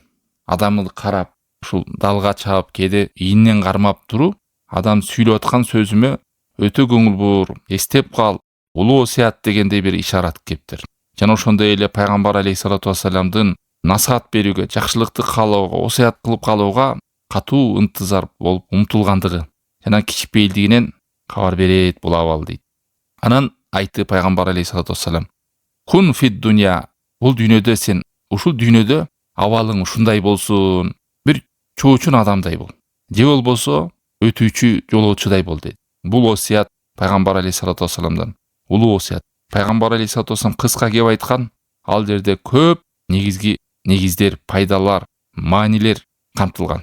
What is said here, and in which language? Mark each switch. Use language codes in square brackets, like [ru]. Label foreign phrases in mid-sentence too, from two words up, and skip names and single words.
[ky] Адамды карап, ушул далга чаап, кээде ийнинен кармап туруу, адам сүйлөп аткан сөзүмө өтө көңүл бур, эстеп кал, улуу осуят дегендей бир ишарат кептир. Жана ошондой эле пайгамбар [ar] عليه الصلاة والسلام [ky] насаат берүүгө, жакшылыкты каалоого, осуят кылып калууга катуу ынтызар болуп умтулгандыгы жана кичипейилдигинен кабар берет бул абал дейт. Анан айтты пайгамбар [ar] عليه الصلاة والسلام: "كن في الدنيا", [ky] бул дүйнөдө сен, ушул дүйнөдө абалың ушундай болсун, бир чоочун адамдай бол, же болбосо өтүүчү жолоочудай бол дейт. Бул осуят пайгамбар [ar] عليه الصلاة والسلام [ky] улуу осуят. Пайгамбар [ar] عليه الصلاة والسلام [ky] кыска кеп айткан, ал жерде көп негиздер, пайдалар, маанилер камтылган.